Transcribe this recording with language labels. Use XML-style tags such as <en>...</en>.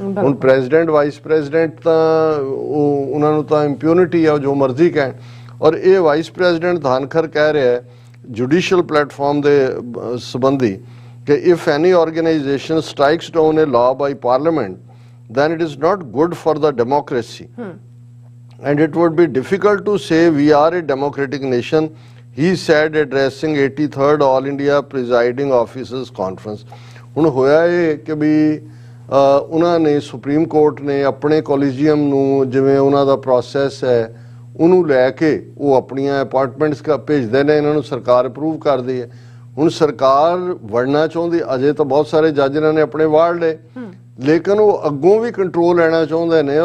<pa>ਹੁਣ president vice president ਤਾਂ ਉਹਨਾਂ ਨੂੰ ਤਾਂ ਇੰਪਿਊਨਿਟੀ ਹੈ, ਜੋ ਮਰਜ਼ੀ ਕਹਿਣ। ਔਰ ਇਹ ਵਾਈਸ ਪ੍ਰੈਜ਼ੀਡੈਂਟ ਧਾਨਖਰ ਕਹਿ ਰਿਹਾ ਹੈ ਜੁਡੀਸ਼ੀਅਲ ਪਲੇਟਫਾਰਮ ਦੇ ਸੰਬੰਧੀ ਕਿ</pa> <en>If any organisation strikes down a law by parliament then it is not good for the democracy. And it would be difficult to say we are a democratic nation, he said addressing 83rd All India Presiding Officers Conference.</en> <pa>ਹੁਣ ਹੋਇਆ ਇਹ ਕਿ ਵੀ ਉਹਨਾਂ ਨੇ supreme court ਨੇ ਆਪਣੇ ਕੋਲੀਜੀਅਮ ਨੂੰ ਜਿਵੇਂ ਉਹਨਾਂ ਦਾ ਪ੍ਰੋਸੈਸ ਹੈ ਉਹਨੂੰ ਲੈ ਕੇ ਉਹ ਆਪਣੀਆਂ ਅਪਾਇੰਟਮੈਂਟਸ ਭੇਜਦੇ ਨੇ, ਇਹਨਾਂ ਨੂੰ ਸਰਕਾਰ ਅਪਰੂਵ ਕਰਦੀ ਹੈ। ਹੁਣ ਸਰਕਾਰ ਵੜਨਾ ਚਾਹੁੰਦੀ, ਅਜੇ ਤਾਂ ਬਹੁਤ ਸਾਰੇ ਜੱਜ ਇਹਨਾਂ ਨੇ ਆਪਣੇ ਵਾੜ ਲਏ, ਲੇਕਿਨ ਉਹ ਅੱਗੋਂ ਵੀ ਕੰਟਰੋਲ ਲੈਣਾ ਚਾਹੁੰਦੇ ਨੇ।</pa>